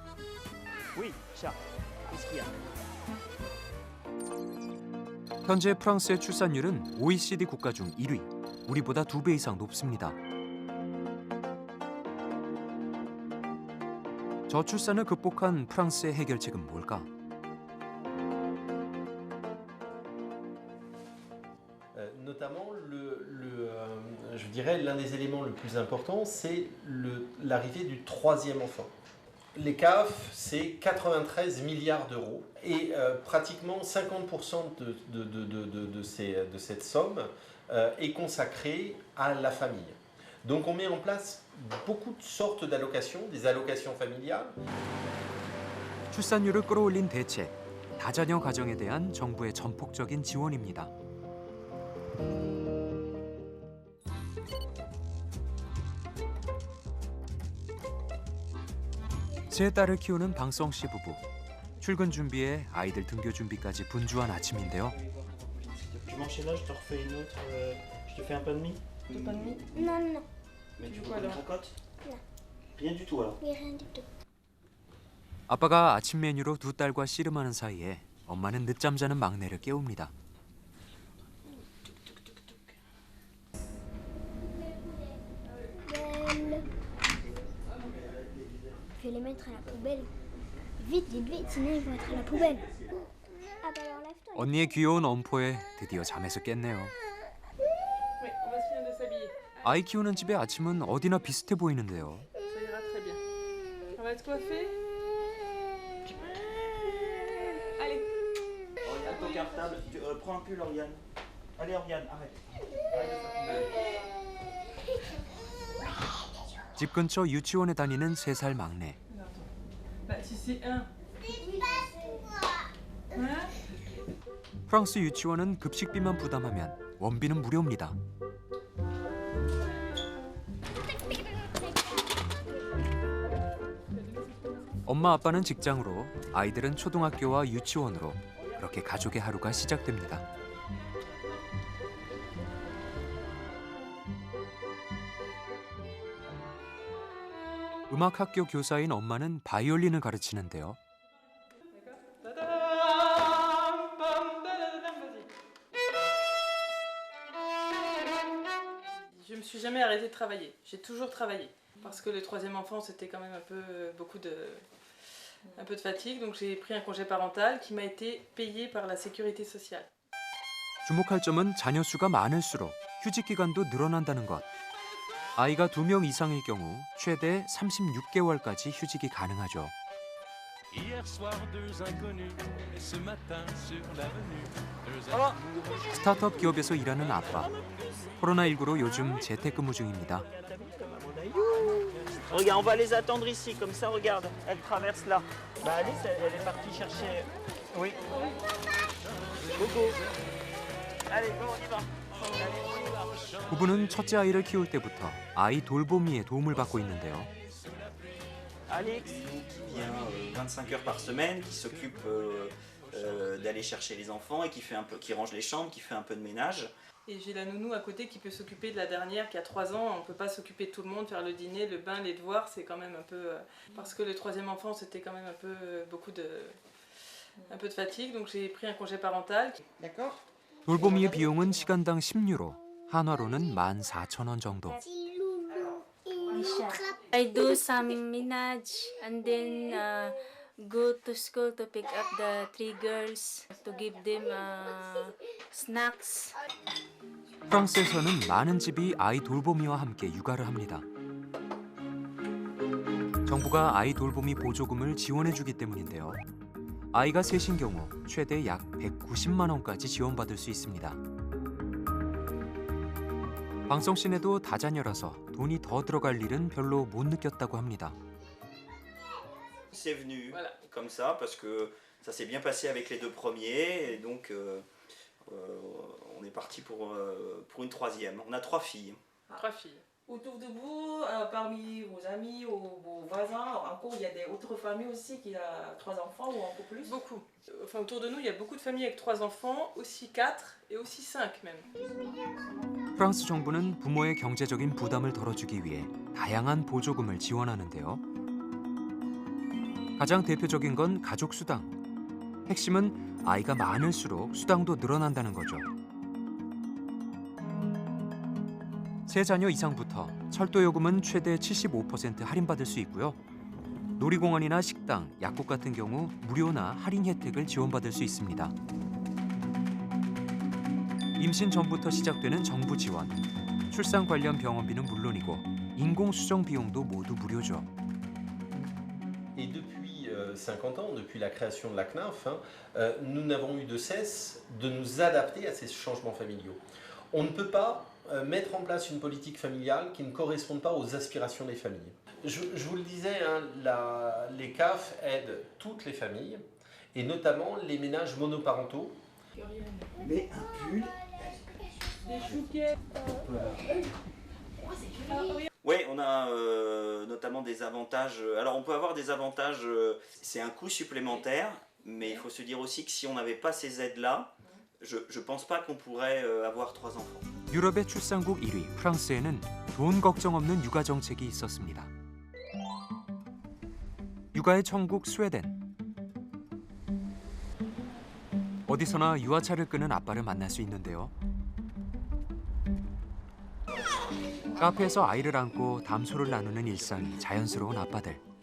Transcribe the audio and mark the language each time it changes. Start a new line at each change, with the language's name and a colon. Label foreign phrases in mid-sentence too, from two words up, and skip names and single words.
Korean: 현재 프랑스의 출산율은 OECD 국가 중 1위, 우리보다 2배 이상 높습니다. 저출산을 극복한 프랑스의 해결책은 뭘까?
French: Notamment, je dirais l'un des éléments le plus important, c'est l'arrivée du troisième enfant. Les CAF, c'est 93 milliards d'euros et pratiquement 50% de cette somme est consacrée à la famille. Donc on met en place beaucoup de sortes d'allocations, des allocations familiales.
Korean: 출산율을 끌어올린 대책, 다자녀 가정에 대한 정부의 전폭적인 지원입니다. 세 딸을 키우는 방성 씨 부부. 출근 준비에 아이들 등교 준비까지 분주한 아침인데요.
French: Tu manges celle-là, je te refais une autre. Je te fais un pain de mie. Du pain de mie? Non, non. Mais tu veux une cocotte? Non. Rien du tout alors. Oui, rien du tout.
Korean: 아빠가 아침 메뉴로 두 딸과 씨름하는 사이에 엄마는 늦잠 자는 막내를 깨웁니다.
French: Je vais les mettre à la poubelle. Vite, vite, vite, sinon ils vont être à la poubelle. Ah bah alors lève-toi.
Korean: 언니의 귀여운 엄포에 드디어 잠에서 깼네요.
French: Oui, on va se finir de s'habiller.
Korean: 아이 키우는 집의 아침은 어디나 비슷해 보이는데요.
French: Ça ira très bien. On va être coiffés. Allez. Oriane, ton cartable. Prends un pull, Oriane. Allez, Oriane, arrête.
Korean: 집 근처 유치원에 다니는 3살 막내.
French: Bah, si c'est un.
Korean: 프랑스 유치원은 급식비만 부담하면 원비는 무료입니다. 엄마 아빠는 직장으로, 아이들은 초등학교와 유치원으로 그렇게 가족의 하루가 시작됩니다. 음악학교 교사인 엄마는 바이올린을 가르치는데요.
French: Je me suis jamais arrêtée de travailler. J'ai toujours travaillé. Parce que le troisième enfant, c'était quand même un peu fatigue. Donc j'ai pris un congé parental qui m'a été payé par la sécurité sociale.
Korean: 주목할 점은 자녀 수가 많을수록 휴직 기간도 늘어난다는 것. 아이가 2명 이상일 경우 최대 36개월까지 휴직이 가능하죠. 스타트업 기업에서 일하는 아빠. 코로나19로 요즘 재택근무 중입니다.
French: Regarde, on va les attendre ici, comme ça, regarde. Elle traverse là. Bah Alice, elle est partie chercher... Oui. Coucou. Allez, go, on y va.
Korean: 부부는 첫째 아이를 키울 때부터 아이 돌보미에 도움을 받고 있는데요.
French: Alex, qui vient 25 heures par semaine, qui s'occupe d'aller chercher les enfants et qui range les chambres, qui fait un peu de ménage. Et j'ai la nounou à côté qui peut s'occuper de la dernière qui a 3 ans. On ne peut pas s'occuper de tout le monde, faire le dîner, le bain, les devoirs. C'est quand même un peu... parce que le troisième enfant, c'était quand même un peu de fatigue. Donc j'ai pris un congé parental. D'accord.
Korean: 돌보미의 비용은 시간당 10유로, 한화로는 14,000원 정도.
English: I do some ménage and then go to school to pick up the 3 girls to give them snacks.
Korean: 프랑스에서는 많은 집이 아이 돌보미와 함께 육아를 합니다. 정부가 아이 돌보미 보조금을 지원해주기 때문인데요. 아이가 셋인 경우 최대 약 190만 원까지 지원받을 수 있습니다. 방성 씨네도 다자녀라서 돈이 더 들어갈 일은 별로 못 느꼈다고 합니다.
French: C'est venu comme ça parce que ça s'est bien passé avec les 2 premiers et donc on est parti pour une troisième. On a 3 filles. 3 filles. Autour de vous, parmi vos amis ou vos voisins, encore il y a des autres familles aussi qui ont 3 enfants ou encore plus? Beaucoup. Enfin, autour de nous, il y a beaucoup de familles avec 3 enfants, aussi 4 et aussi 5 même.
Korean: 프랑스 정부는 부모의 경제적인 부담을 덜어주기 위해 다양한 보조금을 지원하는데요. 가장 대표적인 건 가족 수당. 핵심은 아이가 많을수록 수당도 늘어난다는 거죠. 3자녀 이상부터 철도 요금은 최대 75% 할인받을 수 있고요. 놀이공원이나 식당, 약국 같은 경우 무료나 할인 혜택을 지원받을 수 있습니다. 임신 전부터 시작되는 정부 지원, 출산 관련 병원비는 물론이고 인공수정 비용도 모두 무료죠.
French: Et depuis 50 ans, depuis la création de la CNAF, nous n'avons eu de cesse de nous adapter à ces changements familiaux. On ne peut pas mettre en place une politique familiale qui ne corresponde pas aux aspirations des familles. Je vous le disais, les CAF aident toutes les familles et notamment les ménages monoparentaux. Mais un pull. Oui, on a notamment des avantages. Alors on peut avoir des avantages, c'est un coût supplémentaire, mais il faut se dire aussi que si on n'avait pas ces aides-là, je pense pas qu'on pourrait avoir 3 enfants.
Korean: 유럽의 출산국 1위 프랑스에는 돈 걱정 없는 육아 정책이 있었습니다. 육아의 천국 스웨덴. 어디서나 유아차를 끄는 아빠를 만날 수 있는데요. 카페에서 아이를 안고 담소를 나누는 일상이 자연스러운 아빠들.